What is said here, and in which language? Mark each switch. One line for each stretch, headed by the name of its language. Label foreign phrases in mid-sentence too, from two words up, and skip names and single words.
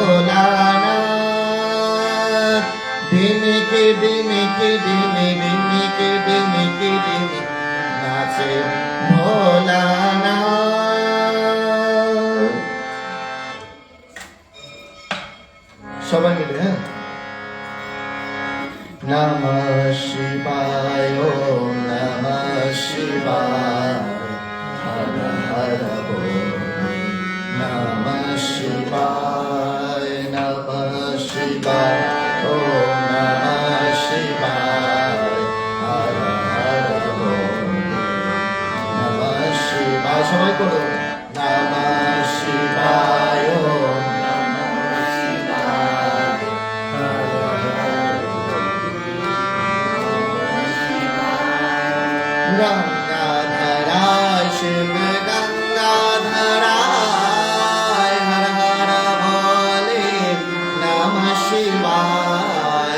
Bangla: ভোলানাথ ডিমিকি ডিমিকি ডিমি ডিমিকি ডিমিকি ডিমি নাচে ভোলানাথ। সবাই মিলে হ্যাঁ।
Sanskrit: নমঃ শিবায় ওম নমঃ শিবায়
Bangla: হর হর বল
Sanskrit: নমঃ শিবায় নমঃ শিবায় ওম নমঃ শিবায়
Bangla: হর হর বল
Sanskrit: নমঃ শিবায়।
Bangla: সবাই করো
Sanskrit: নমঃ শিবায় ওম নমঃ শিবায় হর হর গঙ্গাধরায় শিব গঙ্গাধরায়
Bangla: হর হর বলে
Sanskrit: নমঃ শিবায়।